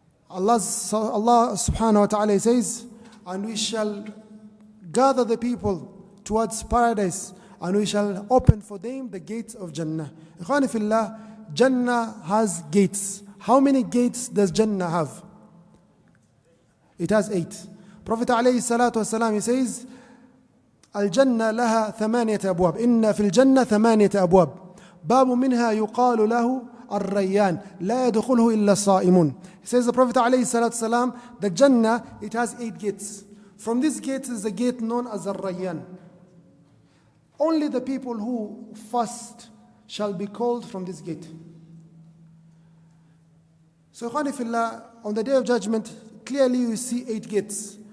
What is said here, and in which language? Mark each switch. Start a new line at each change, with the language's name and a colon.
English: Allah subhanahu wa ta'ala says, and we shall gather the people towards paradise and we shall open for them the gates of Jannah. Ikhwani fillah, Jannah has gates. How many gates does Jannah have? It has 8. Prophet alayhi salatu wasalam, he says,
Arabic: الجنة لها 8 أبواب إن في الجنة 8 أبواب باب منها يقال له الريان لا يدخله إلا الصائمون.
English: He says, the Prophet alayhi salatu wasalam, the Jannah, it has 8 gates. From this gate is the gate known as Ar-Rayyan. Only the people who fast shall be called from this gate. So ikhwani fillah, on the day of judgment, clearly you see 8 gates.